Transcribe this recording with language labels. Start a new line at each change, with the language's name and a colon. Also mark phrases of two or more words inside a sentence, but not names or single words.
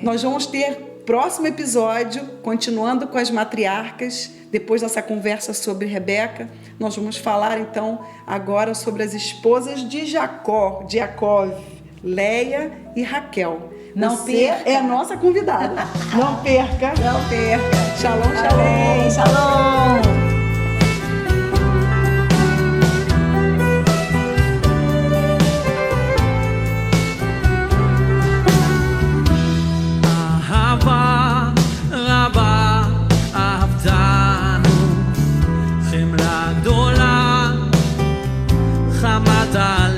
Portuguese: Nós vamos ter próximo episódio, continuando com as matriarcas. Depois dessa conversa sobre Rebeca, nós vamos falar então agora sobre as esposas de Jacó, de Jacó, Leia e Raquel. Não Você perca. é a nossa convidada. Não perca. Não perca.
Hebrew: שלום שלום.
Portuguese: Amém. Shalom.
Hebrew: אהבה רבה אהבתנו, חמלה גדולה חמדת